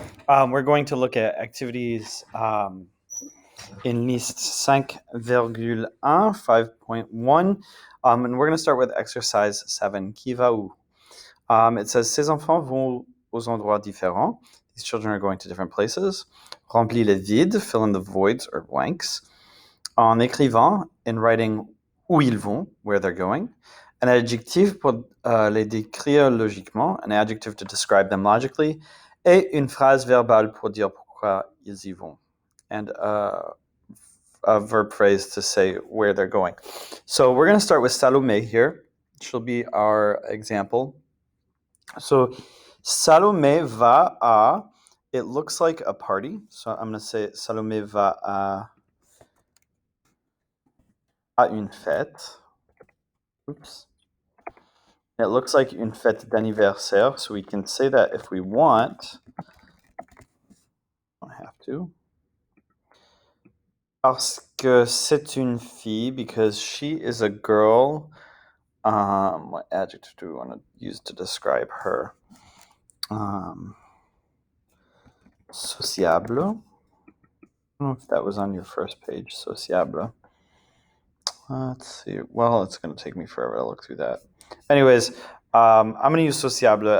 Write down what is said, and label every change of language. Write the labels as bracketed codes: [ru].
[en] We're going to look at activities in Liste 5.1, 5.1, and we're going to start with exercise 7, [fr] Qui va où? [en] It says, [fr] Ces enfants vont aux endroits différents. [en] These children are going to different places. [fr] Remplis les vides, [en] fill in the voids or blanks. [fr] En écrivant, [en] in writing [fr] où ils vont, [en] where they're going. [fr] An adjectif pour les décrire logiquement, [en] an adjective to describe them logically, [fr] et une phrase verbale pour dire pourquoi ils y vont, [en] and a verb phrase to say where they're going. So we're going to start with Salome here. She'll be our example. So [fr] Salome va à, [en] it looks like a party. So I'm going to say [fr] Salome va à une fête. [en] Oops. It looks like [fr] une fête d'anniversaire, [en] so we can say that if we want. Don't have to. [fr] Parce que c'est une fille, [en] because she is a girl. What adjective do we want to use to describe her? Sociable. I don't know if that was on your first page, sociable. Let's see. Well, it's going to take me forever to look through that. Anyways, I'm going to use sociable.